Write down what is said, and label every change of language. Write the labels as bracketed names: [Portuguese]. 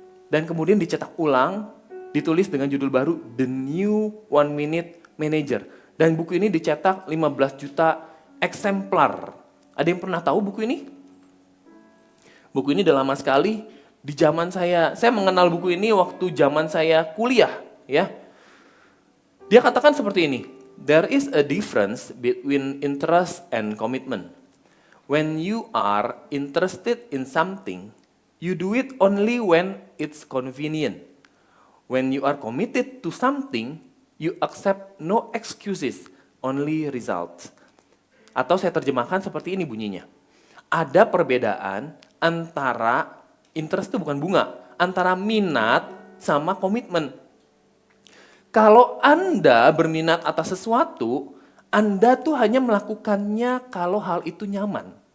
[Indonesian] Dan kemudian dicetak ulang, ditulis dengan judul baru The New One Minute Manager. Dan buku ini dicetak 15 juta eksemplar. Ada yang pernah tahu buku ini? Buku ini udah lama sekali. Di zaman saya mengenal buku ini waktu zaman saya kuliah, ya. Dia katakan seperti ini, [English] there is a difference between interest and commitment. When you are interested in something, you do it only when it's convenient. When you are committed to something, you accept no excuses, only results. [Indonesian] Atau saya terjemahkan seperti ini bunyinya. Ada perbedaan antara interest itu bukan bunga, antara minat sama komitmen. Kalau Anda berminat atas sesuatu, Anda tuh hanya melakukannya kalau hal itu nyaman.